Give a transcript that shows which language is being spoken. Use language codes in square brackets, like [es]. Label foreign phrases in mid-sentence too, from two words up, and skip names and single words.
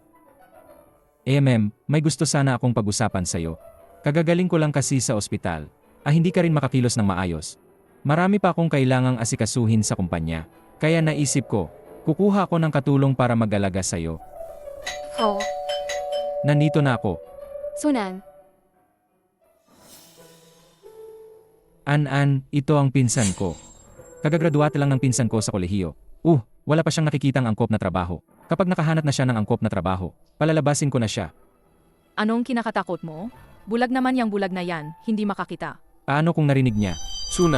[tl] May gusto sana akong pag-usapan sa'yo. Kagagaling ko lang kasi sa ospital. Hindi ka rin makakilos ng maayos. Marami pa akong kailangang asikasuhin sa kumpanya. Kaya naisip ko, kukuha ako ng katulong para mag-alaga sa'yo. Oh, Nandito na ako. Sunan. An-an, ito ang pinsan ko. Kagagraduate lang ng pinsan ko sa kolehiyo. Wala pa siyang nakikitang angkop na trabaho. Kapag nakahanap na siya ng angkop na trabaho, palalabasin ko na siya. Anong kinakatakot mo? Bulag naman yung bulag na yan, hindi makakita. Paano kung narinig niya? Sunan.